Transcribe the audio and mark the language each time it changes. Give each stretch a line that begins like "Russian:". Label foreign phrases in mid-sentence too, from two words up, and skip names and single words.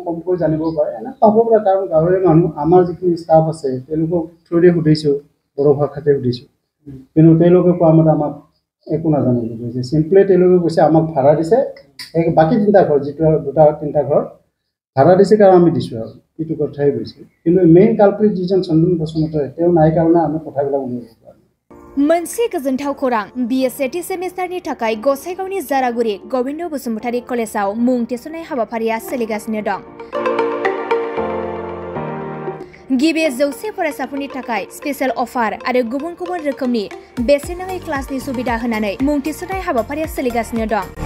Assamese: কমকৈ জানিব পাৰে এনেকুৱা হ'ব পাৰে কাৰণ গাঁৱৰে মানুহ আমাৰ যিখিনি ষ্টাফ আছে তেওঁলোকক থ্ৰুদি সুধিছোঁ বড়ো ভাষাতে সুধিছোঁ কিন্তু তেওঁলোকে কোৱা মতে আমাক একো নাজানে বুলি কৈছে চিম্পলি তেওঁলোকে কৈছে আমাক ভাড়া দিছে বাকী 3টা ঘৰ যিটো 2-3টা ঘৰ ভাড়া দিছে কাৰণ আমি দিছোঁ আৰু এইটো কথাই কৈছে কিন্তু
English: main culprit
Assamese: যিজন চন্দন বসুমতাৰী তেওঁ নাই কাৰণে আমি কথাবিলাক উলিয়াব পৰা নাই
Bodo: मोनसे गोजोनथाव खौरां BSc सेमिस्टारनि थाखाय गसाइगावनि जारागुरि गोविन्द बसुमतारी कलेजाव मुं थिसननाय हाबाफारिया सोलिगासिनो दं गिबि 100 फरायसाफोरनि थाखाय
English: special offer
Bodo: आरो गुबुन गुबुन रोखोमनि बेसेन नाङै क्लासनि सुबिदा होनानै मुं थिसननाय हाबाफारिया सोलिगासिनो दं